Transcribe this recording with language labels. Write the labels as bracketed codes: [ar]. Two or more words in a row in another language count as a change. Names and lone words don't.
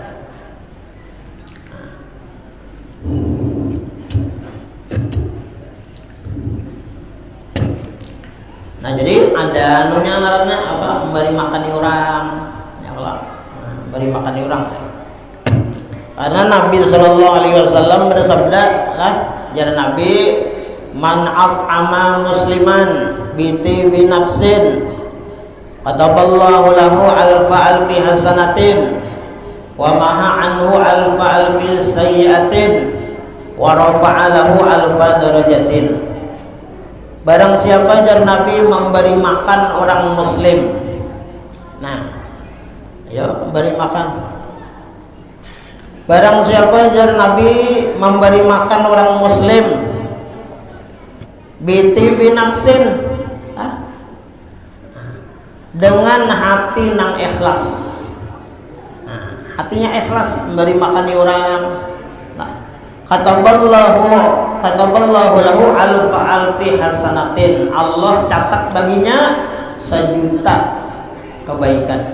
[bjn] Nah jadi ada anunya ngarannya apa, memberi makan orang ya kalau memberi makan orang, karena Nabi SAW bersabda lah, jar Nabi, [ar] من أطعم مسلما بطيب نفس كتب الله له ألف حسنة ومحا عنه ألف سيئة ورفع له درجات. [bjn] Barang siapa jar Nabi memberi makan orang muslim, nah ayo memberi makan. Barang siapa jar Nabi memberi makan orang muslim [ar] بطيب نفس, [bjn] dengan hati nang ikhlas, nah, hatinya ikhlas memberi makan orang, nah, [ar] كتب الله له ألف حسنة, [bjn] Allah catat baginya 1.000.000 kebaikan.